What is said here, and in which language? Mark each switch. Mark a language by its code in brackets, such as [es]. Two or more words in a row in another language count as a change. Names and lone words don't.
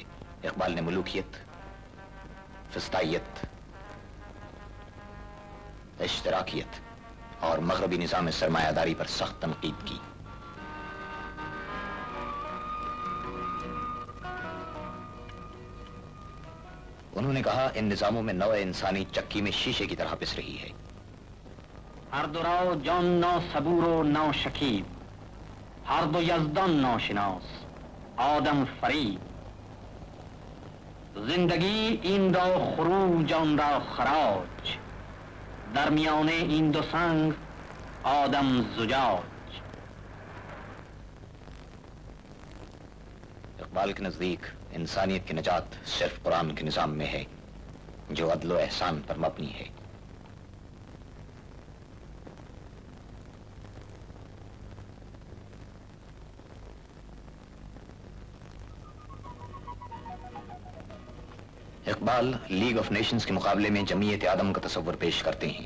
[ur] اقبال نے ملوکیت، فسطائیت، اشتراکیت اور مغربی نظام سرمایہ داری پر سخت تنقید کی۔ انہوں نے کہا ان نظاموں میں نوع انسانی چکی میں شیشے کی طرح پس رہی ہے۔ [fa] ہر دو راو جان نو صبور و نو شکیب، ہر دو یزدان نو شناس آدم فریب، زندگی این را خروج آن را خراج، درمیان این دو سنگ آدم زجاج۔ [ur] اقبال کے نزدیک انسانیت کی نجات صرف قرآن کے نظام میں ہے جو عدل و احسان پر مبنی ہے۔ اقبال لیگ آف نیشنز کے مقابلے میں جمعیت آدم کا تصور پیش کرتے ہیں۔